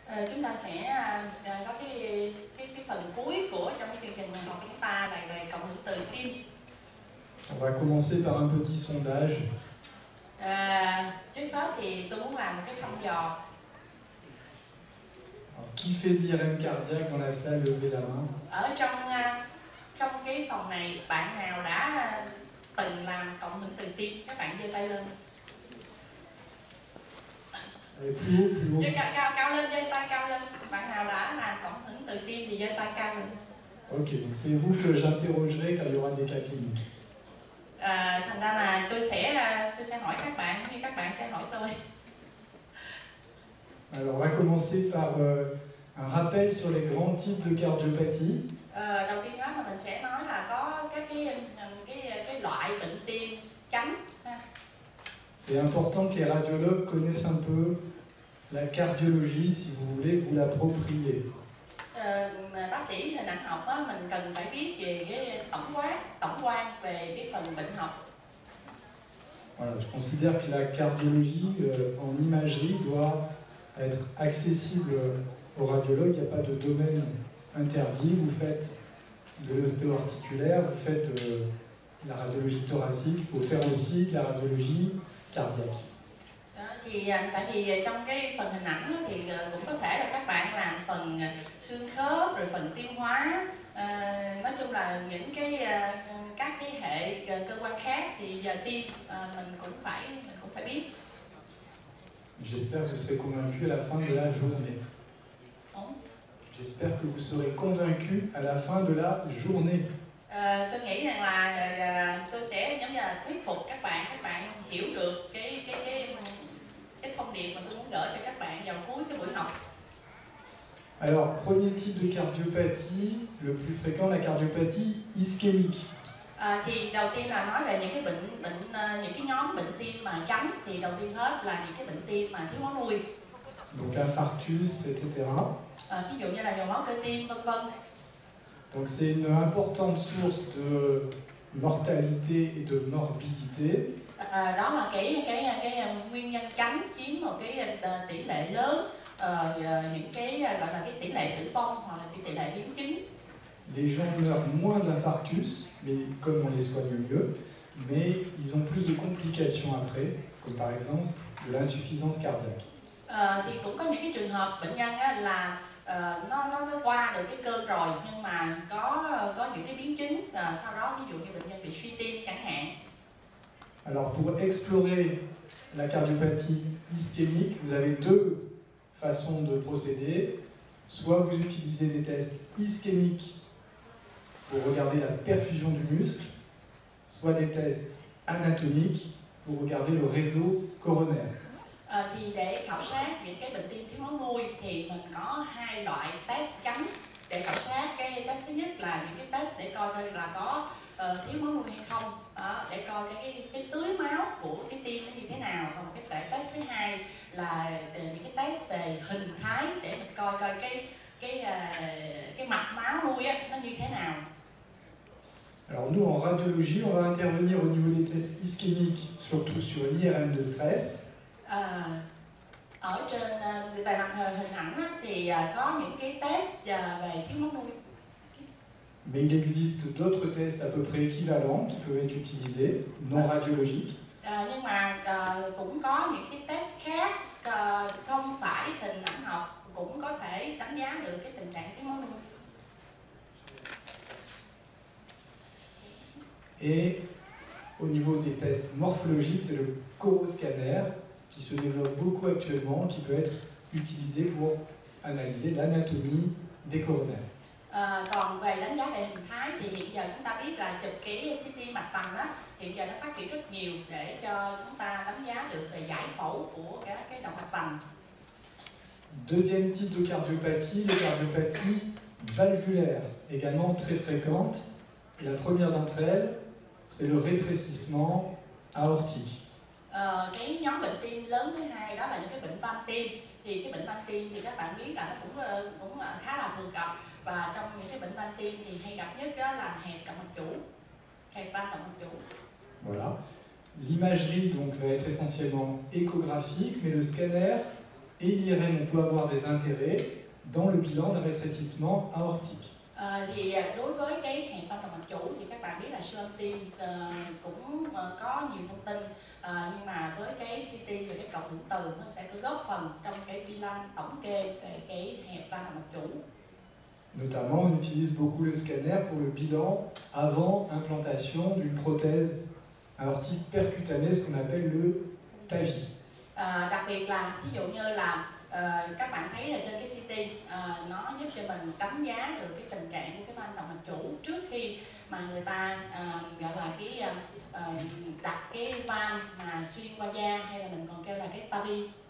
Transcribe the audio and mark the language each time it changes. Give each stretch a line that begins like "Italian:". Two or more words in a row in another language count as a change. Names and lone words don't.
Vietnamese: Chúng ta sẽ có cái phần cuối của trong cái chương trình học của chúng ta là về cộng hưởng từ tim.
French: On va commencer par un petit sondage.
Vietnamese: Trước hết thì tôi muốn làm một cái thăm dò.
French: Alors, qui fait de l'IRM cardiaque dans la salle? Levez la main.
Vietnamese: Ở trong cái phòng này, bạn nào đã từng làm cộng hưởng từ tim? Các bạn giơ tay lên.
French: Plus haut.
Vietnamese: Cao lên, giơ tay cao lên. Bạn nào đã làm cộng hưởng từ tim thì giơ tay cao lên.
French: Ok, donc c'est vous que j'interrogerai quand il y aura des cas cliniques.
Vietnamese: Thành ra là tôi sẽ hỏi các bạn như các bạn sẽ hỏi tôi.
French: Alors, on va commencer par un rappel sur les grands types de cardiopathie.
Vietnamese: Đầu tiên đó là mình sẽ nói là có các cái loại bệnh tim chánh.
French: C'est important que les radiologues connaissent un peu la cardiologie, si vous voulez vous l'approprier.
Vietnamese: Bác sĩ hình ảnh học á, mình cần phải biết về cái tổng quan về cái phần bệnh học.
French: Voilà, je considère que la cardiologie en imagerie doit être accessible aux radiologues. Il n'y a pas de domaine interdit. Vous faites de l'ostéo-articulaire, vous faites de la radiologie thoracique, il faut faire aussi de la radiologie cardiaque.
Vietnamese: Tại vì trong cái phần hình ảnh đó, thì cũng có thể là các bạn làm phần xương khớp rồi phần tiêu hóa, nói chung là những các cái hệ cơ quan khác thì giờ tim mình cũng phải biết.
French: J'espère que vous serez convaincus à la fin de la journée. J'espère que vous serez convaincus à la fin de la journée.
Vietnamese: Tôi nghĩ rằng là tôi sẽ giống như là thuyết phục các bạn hiểu được cái thông điệp mà tôi muốn gửi cho các bạn vào cuối cái buổi học.
French: Alors, premier type de cardiopathie, le plus fréquent, la cardiopathie ischémique.
Vietnamese: Thì đầu tiên là nói về những cái những cái nhóm bệnh tim mà chánh, thì đầu tiên hết là những cái bệnh tim mà thiếu máu nuôi.
French: Donc infarctus, etc.
Vietnamese: Ví dụ như là nhồi máu cơ tim, vân vân.
French: Donc c'est une importante source de mortalité et de morbidité.
Vietnamese: Đó là cái nguyên nhân chánh chiếm một cái tỷ lệ lớn, những cái gọi là cái tỷ lệ tử vong hoặc là cái tỷ lệ biến chứng.
French: Les gens meurent moins d'infarctus, mais comme on les soigne mieux, mais ils ont plus de complications après, comme par exemple de l'insuffisance cardiaque.
Vietnamese: Thì cũng có những cái trường hợp bệnh nhân là nó qua được cái cơn rồi, nhưng mà có những cái biến chứng sau đó, ví dụ như bệnh nhân bị suy tim chẳng hạn.
French: Alors pour explorer la cardiopathie ischémique, vous avez deux façons de procéder. Soit vous utilisez des tests ischémiques pour regarder la perfusion du muscle, soit des tests anatomiques pour regarder le réseau coronaire.
Vietnamese: Thì để khảo sát những cái bệnh tim thiếu máu nuôi thì mình có hai loại test chánh để khảo sát. Cái test thứ nhất là những cái test để coi là có thiếu máu nuôi hay không, để coi cái tưới máu của cái tim nó như thế nào. Còn cái test thứ hai là những cái test về hình thái để mình coi cái mạch máu nuôi nó như thế nào.
French: Alors nous, en radiologie, on va intervenir au niveau des tests ischémiques, surtout sur l'IRM de stress.
Vietnamese: Ở trên về mặt hình ảnh thì có những cái test về thiếu máu nuôi.
French: Mais il existe d'autres tests à peu près équivalents qui peuvent être utilisés, non radiologiques.
Vietnamese: Nhưng mà cũng có những cái test khác không phải hình ảnh học cũng có thể đánh giá được cái tình trạng thiếu máu nuôi.
French: Et au niveau des tests morphologiques, c'est le coroscanner qui se développe beaucoup actuellement, qui peut être utilisé pour analyser l'anatomie des coronaires.
Vietnamese: Còn về đánh giá về hình thái thì hiện giờ chúng ta biết là chụp cái CT mạch vành hiện giờ nó phát triển rất nhiều để cho chúng ta đánh giá được về giải phẫu của cái động mạch vành.
French: Deuxième type de cardiopathie, les cardiopathies valvulaires, également très fréquentes. Et la première d'entre elles, c'est le rétrécissement aortique.
Vietnamese: Cái nhóm bệnh tim lớn thứ hai đó là những cái bệnh van tim. Thì cái bệnh van tim thì các bạn biết là nó cũng khá là thường gặp, và trong những cái bệnh van tim thì hay gặp nhất đó là hẹp động mạch chủ, hẹp van động mạch chủ.
French: Voilà. L'imagerie donc va être essentiellement échographique, mais le scanner et l'IRM, on peut avoir des intérêts dans le bilan d'un rétrécissement aortique.
Vietnamese: Thì đối với cái hẹp van động mạch chủ thì các bạn biết là siêu âm tim cũng có nhiều thông tin, nhưng mà với cái CT và cái cộng hưởng từ nó sẽ có góp phần trong cái bilan tổng kê về cái hẹp van động mạch chủ.
French: Notamment, on utilise beaucoup le scanner pour le bilan avant implantation d'une prothèse aortique percutanée, ce qu'on appelle le TAVI.
Vietnamese: Đặc biệt là ví dụ như là các bạn thấy là trên cái CT nó giúp cho mình đánh giá được cái tình trạng của cái van động mạch chủ trước khi mà người ta gọi là cái đặt cái van mà xuyên qua da, hay là mình còn kêu là cái TAVI.